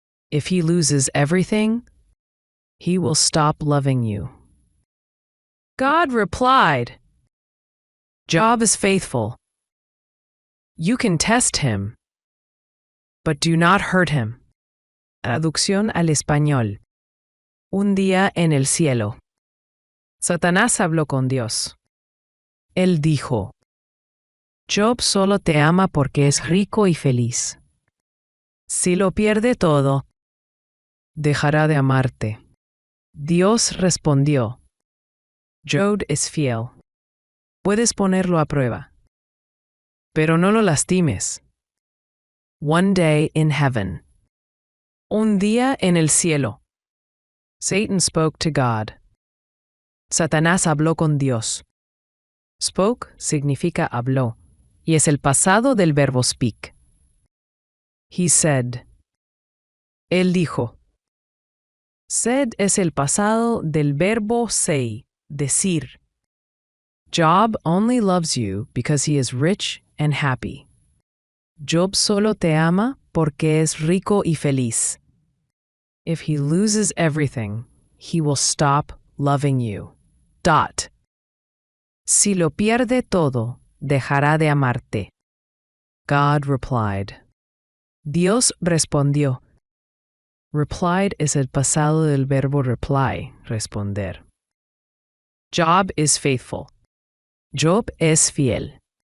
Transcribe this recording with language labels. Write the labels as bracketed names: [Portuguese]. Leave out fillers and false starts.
[English] If he loses everything, he will stop loving you." God replied, "Job is faithful. You can test him, but do not hurt him." [Spanish] Traducción al español. Un día en el cielo, Satanás habló con Dios. Él dijo, "Job solo te ama porque es rico y feliz. Si lo pierde todo, dejará de amarte." Dios respondió, "Job es fiel. Puedes ponerlo a prueba, pero no lo lastimes." [English] One day in heaven. [Spanish] Un día en el cielo. [English] Satan spoke to God. [Spanish] Satanás habló con Dios. Spoke significa habló, y es el pasado del verbo speak. [English] He said. [Spanish] Él dijo. Said es el pasado del verbo say, decir. [English] Job only loves you because he is rich and happy. [Spanish] Job solo te ama porque es rico y feliz. [English] If he loses everything, he will stop loving you. Dot. [Spanish] Si lo pierde todo, dejará de amarte. [English] God replied. [Spanish] Dios respondió. Replied es el pasado del verbo reply, responder. [English] Job is faithful. [Spanish] Job es fiel.